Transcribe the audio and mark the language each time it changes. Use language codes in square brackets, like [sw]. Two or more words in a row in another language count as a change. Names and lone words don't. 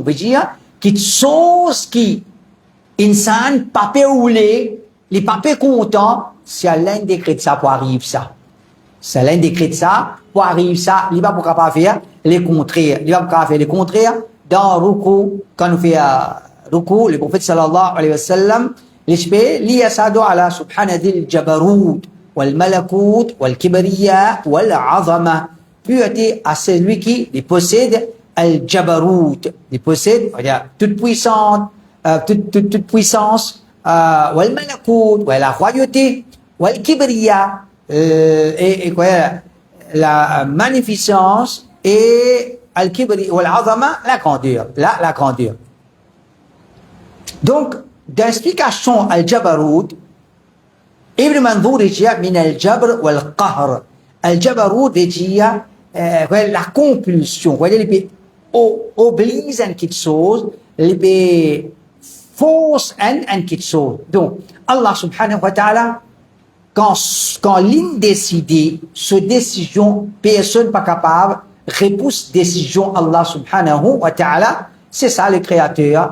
[fr] Veut dire, qu'il chose qui, insan, papé oulé, les papés contents, c'est Allah décrète ça pour arriver ça. C'est Allah décrète ça, pour arriver ça, il va pas capable faire les contraires. Il va pas capable faire les contraires. Dans Ruku, quand nous fait Ruku, le prophète [ar] صلى الله عليه وسلم, [fr] l'esprit, [ar] ليسعد على سبحان ذي الجبروت، والملكوت، والكبرياء، والعظمة. [fr] Pureté à celui qui les possède, al jabarut, les possède, c'est-à-dire toute puissance, [ar] والملكوت, [fr] wal la royauté, [ar] والكبرياء, [fr] et quoi, la magnificence, et al-kibri ou al-azama, la grandeur. La grandeur. Donc, d'explication al-jabarut, Ibn Manzour dit [ar] من الجبر [fr] ou al-qahr. Al-jabarut dit la compulsion. Vous voyez, il oblige à quelque chose, il force à quelque chose. Donc, Allah [ar] سبحانه وتعالى, [fr] quand l'une décide, ce décision, personne pas capable, repousse décision Allah [ar] سبحانه وتعالى, [fr] c'est ça le créateur.